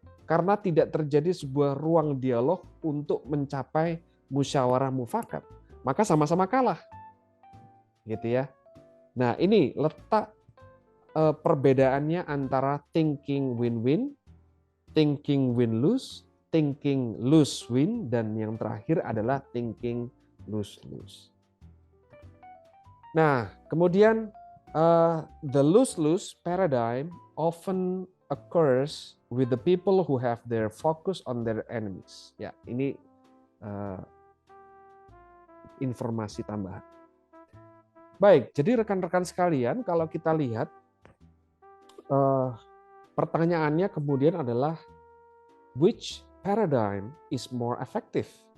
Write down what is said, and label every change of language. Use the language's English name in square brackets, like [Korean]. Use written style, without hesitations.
[Indonesian] Karena tidak terjadi sebuah ruang dialog untuk mencapai musyawarah mufakat, maka sama-sama kalah. Gitu ya. Nah, ini letak perbedaannya antara thinking win-win, thinking win-lose, thinking lose-win, dan yang terakhir adalah thinking lose-lose. Nah, kemudian [English] the lose-lose paradigm often occurs with the people who have their focus on their enemies. [Indonesian] Ya, ini informasi tambahan. Baik, jadi rekan-rekan sekalian, kalau kita lihat pertanyaannya kemudian adalah [English] which paradigm is more effective?